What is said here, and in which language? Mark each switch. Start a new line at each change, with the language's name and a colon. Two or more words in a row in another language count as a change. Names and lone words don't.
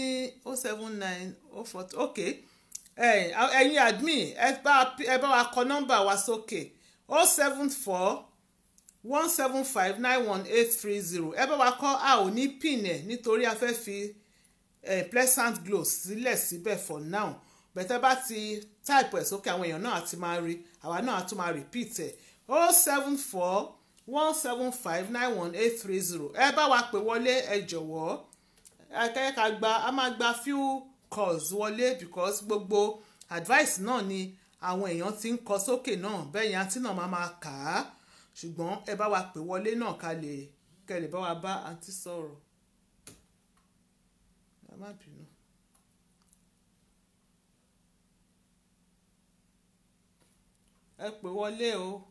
Yoruba: 079 040 ok ẹ̀yin admin ẹ bá wa kọ nọ́mbà wa sókè 074 175 91830 ẹ bá wa kọ a ò ní pin ẹ̀ nítorí a fẹ́ fi
English: pleasant glow
Yoruba: sílẹ̀ síbẹ̀
English: for now
Yoruba: bẹ̀tẹ̀ bá ti type ẹ̀ sókè àwọn èèyàn náà àti máa rí àwa náà á tún máa repeat ẹ̀ 074 175 91830 ẹ bá wa pè wọlé ẹ jọ̀wọ́ akẹ́kọ̀ọ́ a máa gba
English: few calls
Yoruba: wọlé because gbogbo advice náà ni àwọn èèyàn ti ń kọ sókè náà bẹ́ẹ̀ yẹn àǹtí náà máa kà á ṣùgbọ́n ẹ bá wa pè wọlé náà kẹ́ lè bá wa bá àǹtí sọ̀rọ̀ ẹ má bínú. ẹ pè wọlé o.